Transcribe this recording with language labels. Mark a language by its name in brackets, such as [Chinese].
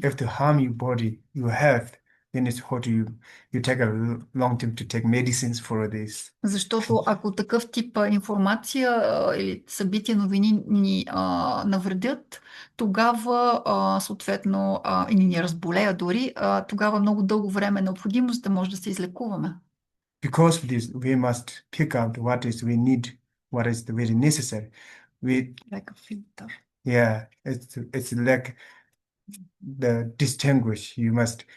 [English] If to harm your body, your health, then it's what you take a long time to take medicines for this. [Bulgarian] Защото ако такъв тип информация или събития, новини ни навредят, тогава съответно и ни разболеят дори, тогава много дълго време е необходимост да може да се излекуваме. [English] Because of this, we must pick out what is we need, what is very necessary. Like a filter. Yeah, it's like the distinguish. You must.